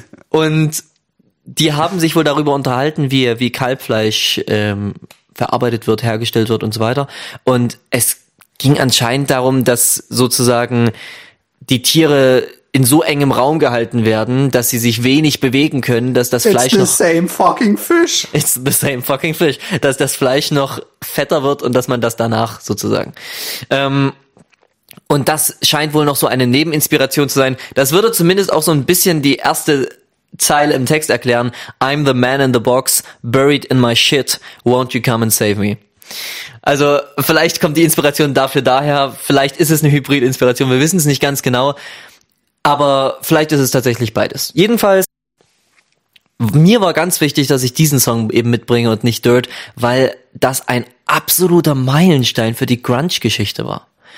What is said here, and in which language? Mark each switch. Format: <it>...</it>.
<de>und die haben sich wohl darüber unterhalten, wie Kalbfleisch verarbeitet wird, hergestellt wird und so weiter. Und es ging anscheinend darum, dass sozusagen die Tiere in so engem Raum gehalten werden, dass sie sich wenig bewegen können, dass das Fleisch noch...</de> <en>It's the same fucking fish.</en> <de>Dass das Fleisch noch fetter wird und dass man das danach sozusagen... und das scheint wohl noch so eine Nebeninspiration zu sein. Das würde zumindest auch so ein bisschen die erste Zeile im Text erklären.</de> <en>I'm the man in the box, buried in my shit. Won't you come and save me?</en> <de>Also vielleicht kommt die Inspiration dafür daher. Vielleicht ist es eine Hybrid-Inspiration. Wir wissen es nicht ganz genau. Aber vielleicht ist es tatsächlich beides. Jedenfalls, mir war ganz wichtig, dass ich diesen Song eben mitbringe und nicht Dirt, weil das ein absoluter Meilenstein für die Grunge-Geschichte war.</de>